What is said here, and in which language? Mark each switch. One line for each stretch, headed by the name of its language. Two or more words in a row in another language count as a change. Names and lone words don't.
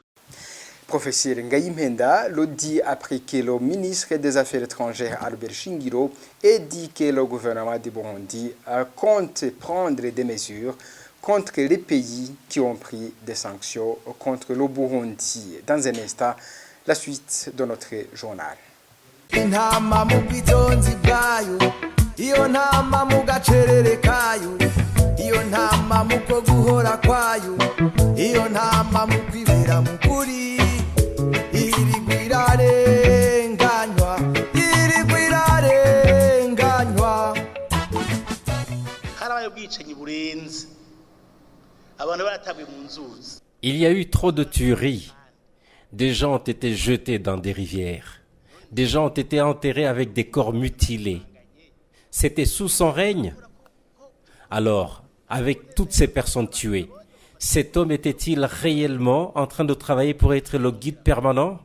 French: Professeur Ngaïmenda le dit après que le ministre des Affaires étrangères Albert Shingiro ait dit que le gouvernement du Burundi compte prendre des mesures contre les pays qui ont pris des sanctions contre le Burundi. Dans un instant, la suite de notre journal.
Rundi: Intama mu bwitonzi bwayo iyo ntama mu gacerere kayo iyo ntama mu ko guhora kwayo iyo ntama mu kwibera mu kuri irigwirarenganywa harabaye ubwicanyi burenze abantu baratabuye mu nzuzi.
French: Il y a eu trop de tueries. Des gens ont été jetés dans des rivières. Des gens ont été enterrés avec des corps mutilés. C'était sous son règne. Alors, avec toutes ces personnes tuées, cet homme était-il réellement en train de travailler pour être le guide permanent?